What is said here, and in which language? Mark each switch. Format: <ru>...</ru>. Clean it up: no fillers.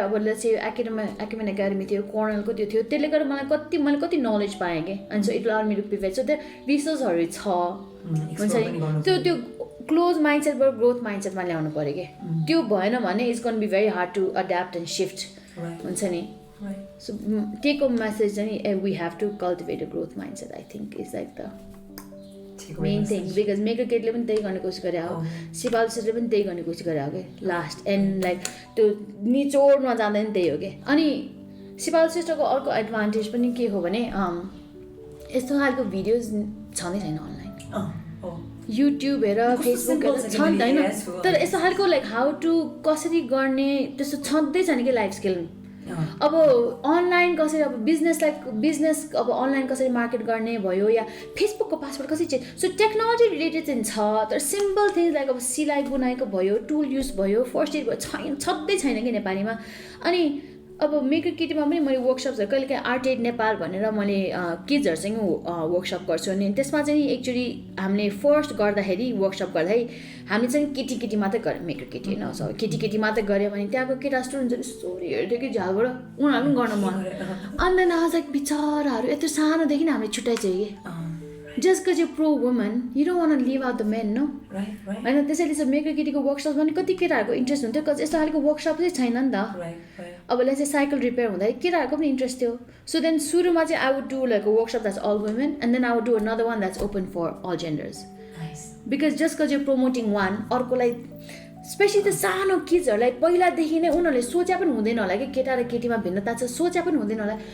<ne>अब चाहिँ academic academy थियो, कर्नलको त्यो थियो, त्यसले गर्दा मैले कति नलेज पाएँ कि. अनि so</ne> <en>It allowed me to pivot.</en> <ne>So त्यो रिसोर्सहरू छ हुन्छ नि. त्यो क्लोज माइन्डसेटबाट ग्रोथ माइन्डसेटमा ल्याउनु पऱ्यो कि. त्यो भएन भने</ne> <en>it's gonna be very hard to adapt and shift</en> <ne>हुन्छ नि.</ne> <en>So take home message चाहिँ we have to cultivate a growth mindset. I think it's like the main thing.</en> <ne>Because maker केटीले पनि त्यही गर्ने कोसिस गरे हो, सिपालु सिस्टरले पनि त्यही गर्ने कोसिस गरे हो कि लास्ट एन्ड लाइक त्यो निचोडमा जाँदा पनि त्यही हो कि. अनि सिपालु सिस्टरको अर्को एडभान्टेज पनि के हो भने यस्तो खालको भिडियोज छँदै छैन अनलाइन, युट्युब हेर, फेसबुक हेर छ नि त होइन. तर यस्तो खालको लाइक हाउ टु कसरी गर्ने त्यस्तो छँदै छैन कि लाइफ स्किल. अब अनलाइन कसरी, अब बिजनेस अब अनलाइन कसरी मार्केट गर्ने भयो, या फेसबुकको पासवर्ड कसरी चेन्ज. सो टेक्नोलोजी रिलेटेड चाहिँ छ, तर सिम्पल थिङ्स लाइक अब सिलाइ बुनाइको भयो, टुल युज भयो, फर्स्ट एड भयो, छँदै छैन कि नेपालीमा. अनि अब मेकर केटीमा पनि मैले वर्कसप्सहरू कहिलेकाहीँ आर्ट एड नेपाल भनेर मैले किड्सहरूसँग वर्कसप गर्छु. अनि त्यसमा चाहिँ एक्चुली हामीले फर्स्ट गर्दाखेरि वर्कसप गर्दाखेरि हामीले चाहिँ केटी मात्रै गऱ्यौँ, मेकर केटी होइन, सब केटी मात्रै गऱ्यो भने त्यहाँको केटा स्टुडेन्ट्सहरू स्टोरी हेर्थ्यो कि झालबाट, उनीहरू पनि गर्न मन. अनि देन आज बिचराहरू यत्रो सानोदेखि नै हामीले छुट्याइसक्यो कि.</ne> <en>Just because you're pro-woman, you don't want to leave out the men, no? Right.</en> <ne>होइन, त्यसैले चाहिँ मेकर केटीको वर्कसप पनि कति केटाहरूको इन्ट्रेस्ट हुन्थ्यो, बिकज यस्तो खालको वर्कसप चाहिँ छैन नि त. अब चाहिँ साइकल रिपेयर हुँदाखेरि केटाहरूको पनि इन्ट्रेस्ट थियो.</ne> <en>so then</en> <ne>सुरुमा चाहिँ</ne> <en>I would do like a workshop that's all women, and then I would do another one that's open for all genders.</en> <ne>Because</ne> <en>just because you promoting one,</en> <ne>अर्कोलाई specially त्यो सानो किड्सहरूलाई पहिलादेखि नै उनीहरूले सोचे पनि हुँदैन होला कि केटा र केटीमा भिन्नता छ, सोचे पनि हुँदैन होला.</ne>